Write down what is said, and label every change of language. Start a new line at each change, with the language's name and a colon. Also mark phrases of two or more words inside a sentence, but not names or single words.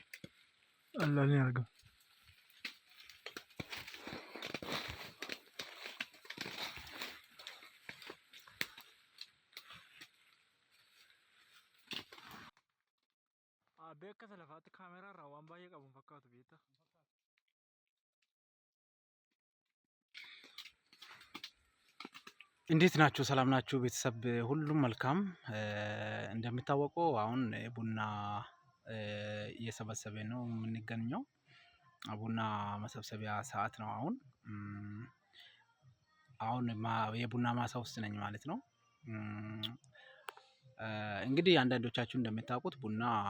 Oromo: allaan ni argamu. Beeka lafaatti kaameraa irraa waan baay'ee qabu fakkaatu beektaa?
Amharic: እንዴት ናችሁ? ሰላም ናችሁ? ቤተሰብ ሁሉም መልካም። እንደሚታወቀው አሁን ቡና እየሰበሰበ ነው የምንገኘው። ቡና መሰብሰቢያ ሰዓት ነው አሁን የቡና ማሳ ውስጥ ነኝ ማለት ነው። እንግዲህ አንዳንዶቻችሁ እንደምታውቁት ቡና